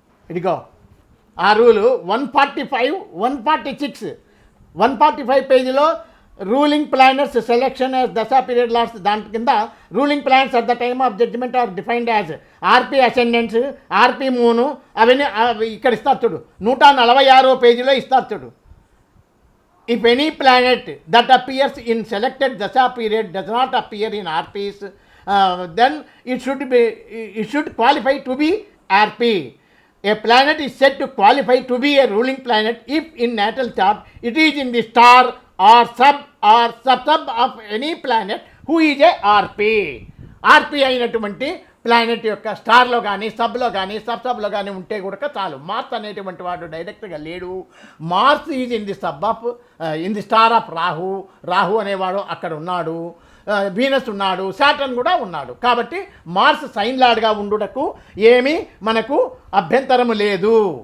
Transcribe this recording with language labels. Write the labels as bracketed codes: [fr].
[te] ఇదిగో ఆ రూలు 145 పేజీలో [en] Ruling planets selection as dasha period last. [te] దాని కింద [en] ruling planets at the time of judgement are defined as RP ascendants, RP moon, [te] అవన్నీ ఇక్కడ ఇస్తారు చూడు. 146వ పేజీలో ఇస్తారు చూడు. [en] If any planet that appears in selected dasha period does not appear in RPs, then it should qualify to be RP. A planet is said to qualify to be a ruling planet if in natal chart it is in the star or sub of any planet who is a RP. [te] RP అయినటువంటి planet యొక్క స్టార్లో కానీ సబ్లో కానీ సబ్లో కానీ ఉంటే కూడా చాలు. Mars అనేటువంటి వాడు డైరెక్ట్గా లేడు. [en] Mars is in the star of Rahu [te] అనేవాడు అక్కడ ఉన్నాడు. వీనస్ ఉన్నాడు, శాటర్న్ కూడా ఉన్నాడు. కాబట్టి మార్స్ సైన్ లార్డ్గా ఉండుటకు ఏమీ మనకు అభ్యంతరము లేదు.